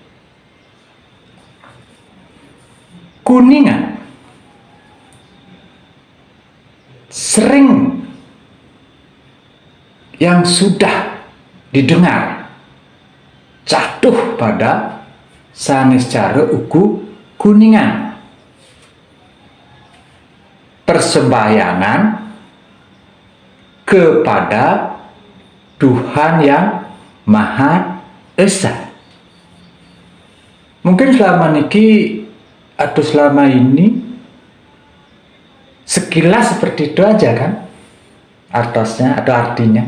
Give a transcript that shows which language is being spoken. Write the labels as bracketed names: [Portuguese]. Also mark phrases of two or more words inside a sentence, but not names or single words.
[Indonesian] Kuningan sering yang sudah didengar jatuh pada sanes cara uku kuningan, persembahyangan kepada Tuhan yang Maha Esa. Mungkin selama niki atau selama ini sekilas seperti itu aja kan artosnya atau artinya.